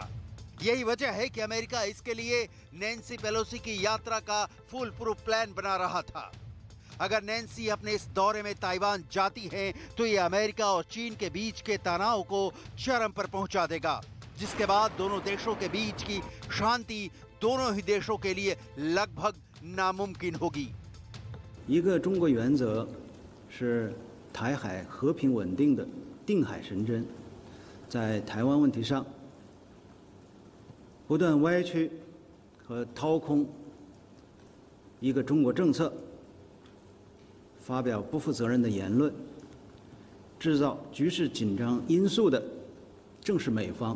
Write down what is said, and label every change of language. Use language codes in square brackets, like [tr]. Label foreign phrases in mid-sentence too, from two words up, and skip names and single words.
[hi] यही वजह है कि अमेरिका इसके लिए नैन्सी पेलोसी की यात्रा का [en] full proof plan [hi] बना रहा था। अगर नैन्सी अपने इस दौरे में ताइवान जाती है तो ये अमेरिका और चीन के बीच के तनाव को चरम पर पहुंचा देगा, जिसके बाद दोनों देशों के बीच की शांति दोनों ही देशों के लिए लगभग नामुमकिन होगी। [zh] 一个中国原则是台海和平稳定的定海神针，在台湾问题上不断歪曲和掏空一个中国政策，发表不负责任的言论，制造局势紧张因素的正是美方。